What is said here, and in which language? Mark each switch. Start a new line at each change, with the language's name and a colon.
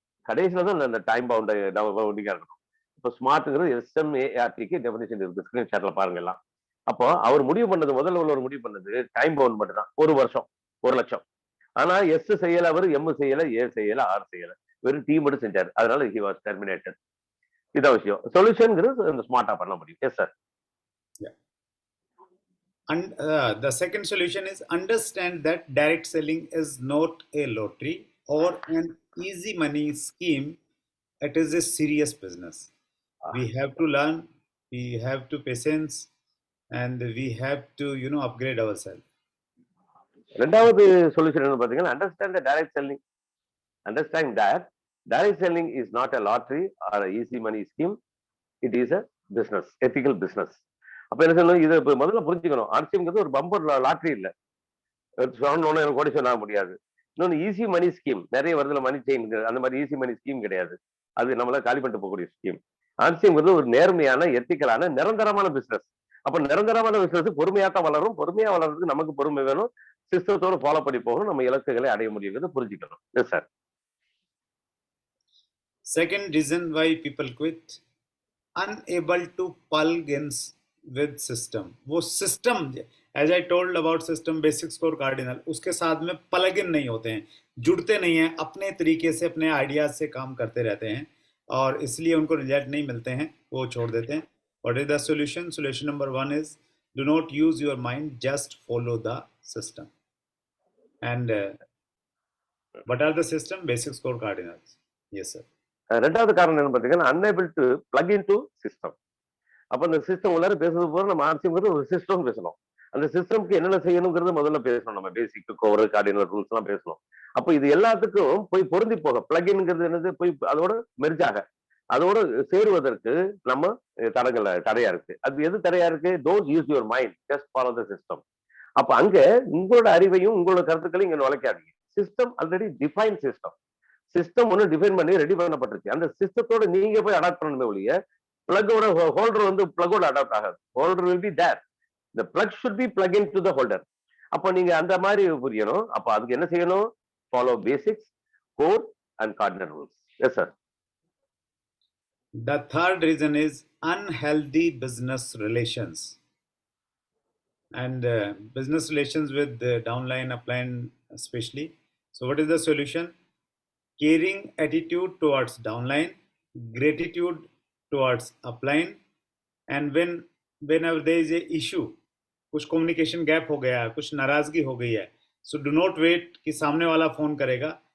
Tamil: கடைசியில தான் அந்த டைம் பவுண்டிங்கா இருக்கணும். இப்போ ஸ்மார்ட்ங்கிறது SMARTக்கு டெபினிஷன் இருக்கு, ஸ்கிரீன்ஷாட்ல பாருங்க எல்லாம். அப்போ அவர் முடிவு பண்ணது, முதல்ல ஒரு முடிவு பண்ணது டைம் பவுண்ட் மட்டும் தான். 1 வருஷம் 1 லட்சம். ஆனா எஸ் செய்யல, அவர் எம் செய்யல, ஏ செய்யல, ஆர் செய்யல, வெறும் டீம் மட்டும் செஞ்சாரு. அதனால
English: He was terminated.
Tamil: இதான் விஷயம். சொல்யூஷன்ங்கிறது அந்த ஸ்மார்ட்டா பண்ண முடியும்.
English: Yes sir. And the second solution is understand that direct selling is not a lottery or an easy money scheme. It is a serious business. We have to learn, we have to patience, and we have to upgrade ourselves.
Tamil: ரெண்டாவது solution என்ன பாத்தீங்கன்னா,
English: Understand direct selling. Understand that direct selling is not a lottery or easy money scheme. It is a business, ethical business.
Tamil: அப்ப என்ன சொல்லணும்? இதை முதல்ல புரிஞ்சுக்கணும். ஆர்சிஎம்ங்கிறது ஒரு பம்பர் லாட்டரி இல்லை. சொன்னோன்னு எனக்கு கோடீஸ்வரன் ஆக முடியாது. இன்னொன்று ஈஸி மணி ஸ்கீம், நிறைய வருதுல மணி செயின், அந்த மாதிரி ஈஸி மணி ஸ்கீம் கிடையாது. அது நம்மள காலி பண்ணிட்டு போகக்கூடிய ஸ்கீம். ஆர்சிஎம்ங்கிறது ஒரு நேர்மையான, எத்திக்கலான, நிரந்தரமான பிசினஸ். அப்ப நிரந்தரமான பிசினஸ் பொறுமையா தான் வளரும். பொறுமையா வளர்றதுக்கு நமக்கு பொறுமை வேணும், சிஸ்டத்தோட ஃபாலோ பண்ணி போகணும், நம்ம இலக்குகளை அடைய முடியுங்கிறது புரிஞ்சுக்கணும்.
English: Yes sir. Second reason why people quit: unable to plug in with system.
Hindi: वो system,
English: as I told about system,
Hindi: basic score cardinal, उसके साथ में plug in नहीं होते हैं, जुड़ते नहीं हैं, अपने तरीके से अपने आइडियाज से काम करते रहते हैं और इसलिए उनको रिजल्ट नहीं मिलते हैं, वो छोड़ देते हैं.
English: What is the solution? Solution number 1 is do not use your mind, just follow the system. And what are the system? Basic score cardinals. Yes, sir.
Tamil: ரெண்டாவது காரணம் என்ன பார்த்தீங்கன்னா, unable to plug in to system. அப்ப அந்த system உள்ளார பேசுறது போற நம்ம ஆர்சிங்கிறது ஒரு சிஸ்டம் பேசணும். அந்த சிஸ்டம்க்கு என்னென்ன செய்யணுங்கிறது முதல்ல பேசணும். நம்ம பேசிக் கோர் கார்டினல் ரூல்ஸ் எல்லாம் பேசணும். அப்ப இது எல்லாத்துக்கும் போய் பொருந்தி போக பிளக்இன்ங்கிறது என்னது, போய் அதோட மெர்ஜாக அதோட சேருவதற்கு நம்ம தடையா இருக்கு. அது எது தடையா இருக்கு?
English: Don't use your mind, just follow the system.
Tamil: அப்ப அங்க உங்களோட அறிவையும் உங்களோட கருத்துக்களையும் இங்க நுழைக்காதீங்க. System already define system. System ஒன்று டிஃபைன் பண்ணி ரெடி பண்ணப்பட்டிருக்கு. அந்த சிஸ்டத்தோட நீங்க போய் அடாப்ட் பண்ணணுமே ஒழிய பிளக்கோட ஹோல்டர் வந்து பிளக்கோட அடாப்ட் ஆகாது.
English: Holder will be there. the plug should be plug into the holder.
Tamil: அப்போ நீங்க அந்த மாதிரி புரியணும். அப்போ அதுக்கு என்ன செய்யணும்?
English: Follow basics, core and cardinal rules. Yes, sir. The third reason is unhealthy business relations. And business relations with the downline, upline especially. So what is the solution? Caring attitude towards downline, gratitude towards upline, and whenever there is a issue,
Hindi: कुछ communication gap हो गया है, कुछ नाराजगी हो गई है, so do not wait कि सामने वाला फोन करेगा.